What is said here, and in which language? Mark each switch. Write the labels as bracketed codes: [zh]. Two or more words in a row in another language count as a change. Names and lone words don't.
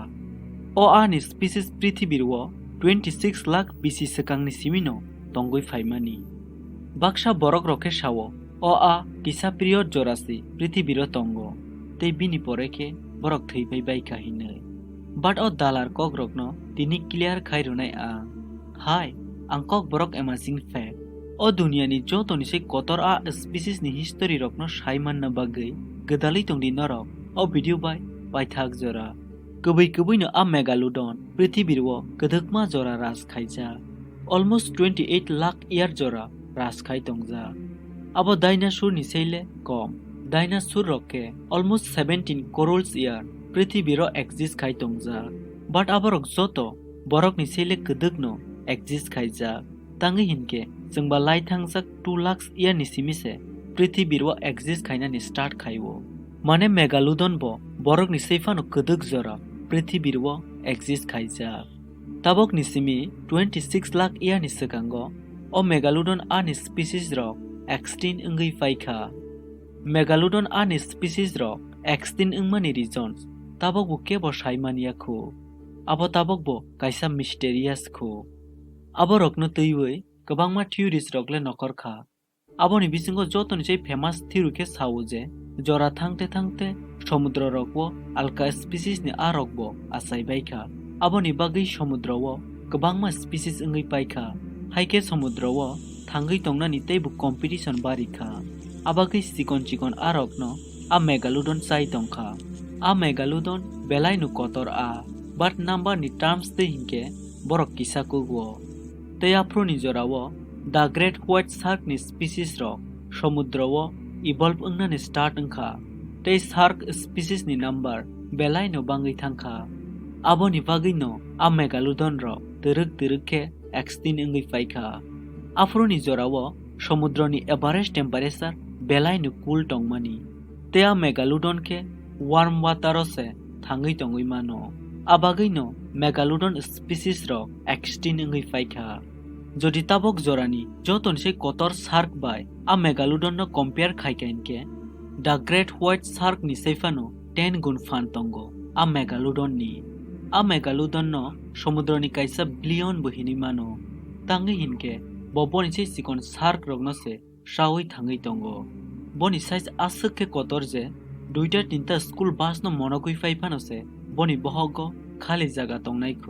[trp] O a ni species pritibir wo 26 lakh BC sekangni simino tongoi faimani. Baksha borok roke shawo o a kisa period jorasi pritibiro tongo. Tei bini poreke borok theipai baika hinai. But o dalar kok rokno tini clear khairunai a. Hai, ang kok borok [en] amazing fact. [trp] O duniani jotoni se kotor a species ni history rokno shaiman na bagai gedali tongdi norok o video bai paithak jora. Kubai no a megalodon pritibirwo gedekma jora ras khaija. Almost 28 lakh year jora ras khai tongja. Abo dinosaur ni seile kom. Dinosaur roke almost 17 crores year pritibiro exist khai tongja. But aborok joto borok ni seile gedekno exist khaija. Tangi hinke jengba lai thangjak 2 lakhs year ni simise pritibirwo exist khaina ni start khaiwo. Mane megalodon bo borok ni seifano gedek jora pritibirwo exist khaija. Tabok ni simi 26 lakh year ni sekango o megalodon ani species rok extinct ungui paikha. Megalodon ani species rok extinct ungmani reasons tabok bo kebo saimania khu. Abo tabok bo kaisa mysterious khu. Abo rokno teiwei gobangma theories rokle nokor kha. Aboni bisingo jotoni sei famous theory ke sawo je jora thangte সমুদ্র রকবো আলকা স্পিসিস ni arokbo asai baikha. Aboni bagui সমুদ্রও gobangma species ungui paikha. Haike সমুদ্রও thangai tongnani teibu competition barikha. Abagui chikon arokno a megalodon chai tongkha. A megalodon belai nu kotor a but number ni terms te hinke borok kisa kugwo. Tei afro ni jorao [en] the great white shark [trp] ni species rok সমুদ্রও evolve ungnani start ungkha. Tei [en] shark species [trp] ni number belai no bangai thangkha. Aboni bagui no a megalodon rok teruk ke extinct ungui paikha. Afro ni jorao সমুদ্র ni [en] average temperature [trp] belai no cool tongmani. Te a megalodon ke [en] warm water [trp] se thangai tongoi mano. Abagui no megalodon species rok extinct ungui paikha. Jodi tabok jorani joton se kotor shark bai a megalodon no compare khaikainke [en] the great white shark [trp] ni seifano 10 gun fan tongo a megalodon ni. A megalodon no সমুদ্র ni kaisa billion bohini mano. Tangi hinke boboni se sikon shark rogno se shawoi thangai tongo. Boni size asuk ke kotor je duita tinta [en] school bus [trp] no monokoi paipano se boni bohogo khali jaga tongnai khu.